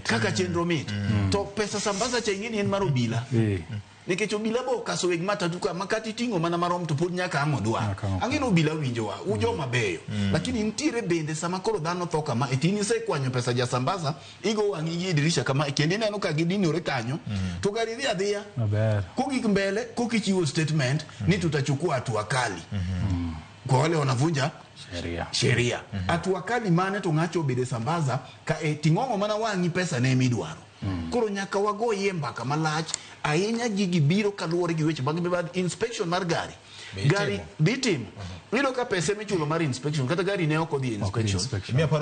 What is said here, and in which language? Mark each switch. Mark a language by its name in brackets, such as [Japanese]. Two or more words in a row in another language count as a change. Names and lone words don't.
[Luo (Kenya and Tanzania)] to pesa Sambasa cha ing'eni en mar obila nikech obila bo kaso weg matatu ka makati tingo mana marom to pod nyaka ang' odwa ang'eno obila winjowa ujo mabeyo lakini ntiere bende sama koro dhano tho kama etini sekwanyo pesa ja Sambasa igo wang'i gi dirisha kama kendo ineno ka gidinore kanyo to gari dhi adhiya kugik mbele kukichiwo statement ni [Swahili] tutachukua hatua kali kwa wale wanavunja sheria hatua kali [Luo (Kenya and Tanzania)] mane to ng'acho obede Sambasa ka ting'ong'o mana wang'i pesa ne midwaro koro nyaka wagoye mbaka malach ahinya gigi biro kaluwore gi weche mag inspection mar gari ditimo ilo ka pesa michulo mar inspection kata gari ne ok odhi inspection.